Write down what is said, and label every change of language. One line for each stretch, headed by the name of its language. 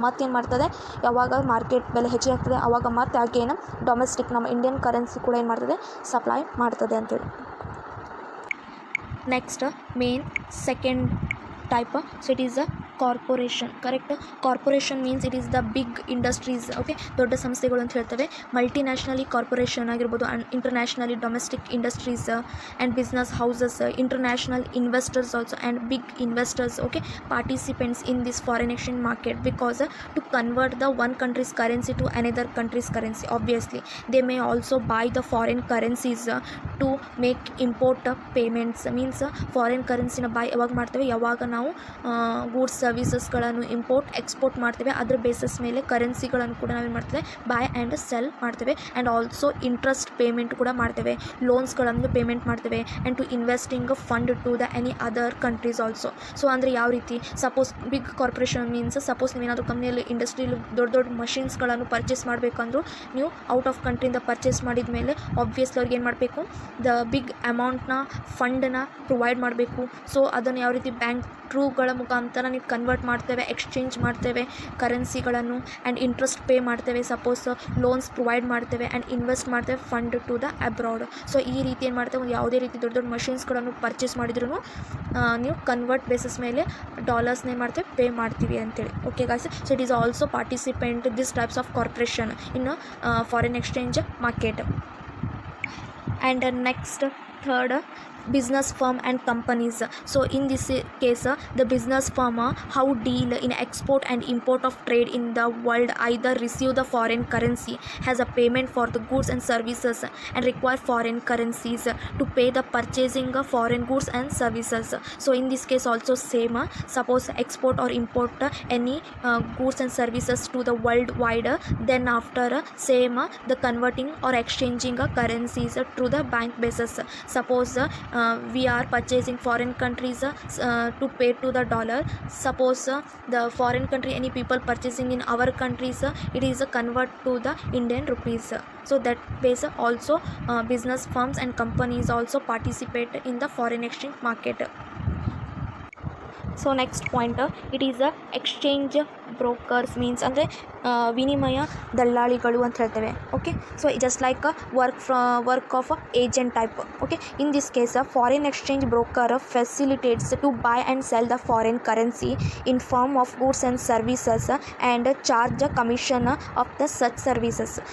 Kannada: ಮತ್ತೇನು ಮಾಡ್ತದೆ, ಯಾವಾಗ ಮಾರ್ಕೆಟ್ ಬೆಲೆ ಹೆಚ್ಚಿಗೆ ಆಗ್ತದೆ ಆವಾಗ ಮತ್ತೆ ಆಗೇನು ಡೊಮೆಸ್ಟಿಕ್ ನಮ್ಮ ಇಂಡಿಯನ್ ಕರೆನ್ಸಿ ಕೂಡ ಏನು ಮಾಡ್ತದೆ, ಸಪ್ಲೈ ಮಾಡ್ತದೆ ಅಂತೇಳಿ.
English: Next main second type, so it is a corporation. Correct. Corporation means it is the big industries.
Kannada: Okay, ದೊಡ್ಡ ಸಂಸ್ಥೆಗಳು ಅಂತ ಹೇಳ್ತೇವೆ.
English: Multinationally corporation ಆಗಿರ್ಬೋದು, internationally domestic industries and business houses, international investors also and big investors, okay, participants in this foreign exchange market, because to convert the one country's currency to another country's currency. Obviously they may also buy the foreign currencies to make import payments.
Kannada: means foreign currency ನ buy ಯಾವಾಗ ಮಾಡ್ತೇವೆ, ಯಾವಾಗ ನಾವು goods ಸರ್ವಿಸಸ್ಗಳನ್ನು import export ಮಾಡ್ತೇವೆ, ಅದ್ರ basis ಮೇಲೆ ಕರೆನ್ಸಿಗಳನ್ನು ಕೂಡ ನಾವೇನು ಮಾಡ್ತೇವೆ, ಬೈ ಆ್ಯಂಡ್ ಸೆಲ್ ಮಾಡ್ತೇವೆ.
English: and also interest payment
Kannada: ಕೂಡ ಮಾಡ್ತೇವೆ, ಲೋನ್ಸ್ಗಳನ್ನು ಪೇಮೆಂಟ್ ಮಾಡ್ತೇವೆ,
English: And to investing fund to the any other countries also.
Kannada: So ಅಂದರೆ ಯಾವ ರೀತಿ, suppose big corporation means suppose ನೀವೇನಾದರೂ ಕಂಪ್ನಿಯಲ್ಲಿ ಇಂಡಸ್ಟ್ರಿಯಲ್ಲಿ ದೊಡ್ಡ ದೊಡ್ಡ ಮಷಿನ್ಸ್ಗಳನ್ನು ಪರ್ಚೇಸ್ ಮಾಡಬೇಕಂದ್ರೂ ನೀವು ಔಟ್ ಆಫ್ ಕಂಟ್ರಿಯಿಂದ ಪರ್ಚೇಸ್ ಮಾಡಿದ ಮೇಲೆ ಆಬ್ವಿಯಸ್ಲಿ ಅವ್ರಿಗೆ ಏನು ಮಾಡಬೇಕು, ದ ಬಿಗ್ ಅಮೌಂಟ್ನ ಫಂಡನ್ನ ಪ್ರೊವೈಡ್ ಮಾಡಬೇಕು. ಸೊ ಅದನ್ನು ಯಾವ ರೀತಿ ಬ್ಯಾಂಕ್ ಥ್ರೂಗಳ ಮುಖಾಂತರ ನೀವು ಕನ್ವರ್ಟ್ ಮಾಡ್ತೇವೆ, ಎಕ್ಸ್ಚೇಂಜ್ ಮಾಡ್ತೇವೆ ಕರೆನ್ಸಿಗಳನ್ನು, ಆ್ಯಂಡ್ ಇಂಟ್ರೆಸ್ಟ್ ಪೇ ಮಾಡ್ತೇವೆ, ಸಪೋಸ್ ಲೋನ್ಸ್ ಪ್ರೊವೈಡ್ ಮಾಡ್ತೇವೆ, ಆ್ಯಂಡ್ ಇನ್ವೆಸ್ಟ್ ಮಾಡ್ತೇವೆ
English: Fund to the abroad.
Kannada: So ಈ ರೀತಿ ಏನು ಮಾಡ್ತೇವೆ, ಯಾವುದೇ ರೀತಿ ದೊಡ್ಡ ದೊಡ್ಡ ಮಷಿನ್ಸ್ಗಳನ್ನು ಪರ್ಚೇಸ್ ಮಾಡಿದ್ರೂ ನೀವು ಕನ್ವರ್ಟ್ ಬೇಸಿಸ್ ಮೇಲೆ ಡಾಲರ್ಸ್ನ ಏನು ಮಾಡ್ತೇವೆ, ಪೇ ಮಾಡ್ತೀವಿ ಅಂತೇಳಿ.
English: Okay guys, so it is also participant this types of corporation in foreign exchange market. And next third, business firm and companies. So in this case the business firm how deal in export and import of trade in the world either receive the foreign currency, has a payment for the goods and services, and require foreign currencies to pay the purchasing of foreign goods and services. So in this case also same, suppose export or import any goods and services to the worldwide, then after same the converting or exchanging currencies through the bank basis. Suppose we are purchasing foreign countries to pay to the dollar. Suppose the foreign country, any people purchasing in our countries, it is convert to the Indian rupees. So that ways also business firms and companies also participate in the foreign exchange market. So next point, it is exchange brokers means
Kannada: ಅಂದರೆ ವಿನಿಮಯ ದಲ್ಲಾಳಿಗಳು ಅಂತ ಹೇಳ್ತೇವೆ.
English: Okay, so just like work of agent type. Okay, in this case foreign exchange broker facilitates to buy and sell the foreign currency in form of goods and services and charge commission of the such services.